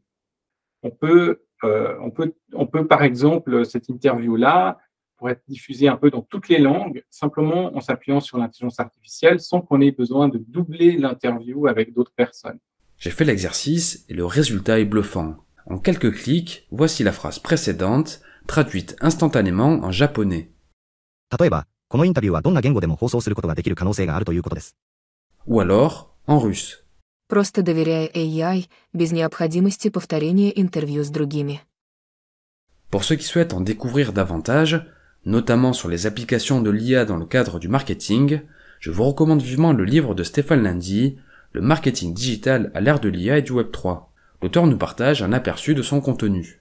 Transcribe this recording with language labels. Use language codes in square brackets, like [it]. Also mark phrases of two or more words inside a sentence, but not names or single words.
[fr] On peut, par exemple, cette interview-là, pour être diffusée un peu dans toutes les langues, simplement en s'appuyant sur l'intelligence artificielle, sans qu'on ait besoin de doubler l'interview avec d'autres personnes. J'ai fait l'exercice et le résultat est bluffant. En quelques clics, voici la phrase précédente, traduite instantanément en japonais. Ou alors, en russe. [ru] Просто доверяй AI без необходимости повторения интервью с другими. [fr] Pour ceux qui souhaitent en découvrir davantage, notamment sur les applications de l'IA dans le cadre du marketing, je vous recommande vivement le livre de Stéphane Lundy, Le marketing digital à l'ère de l'IA et du Web3. L'auteur nous partage un aperçu de son contenu.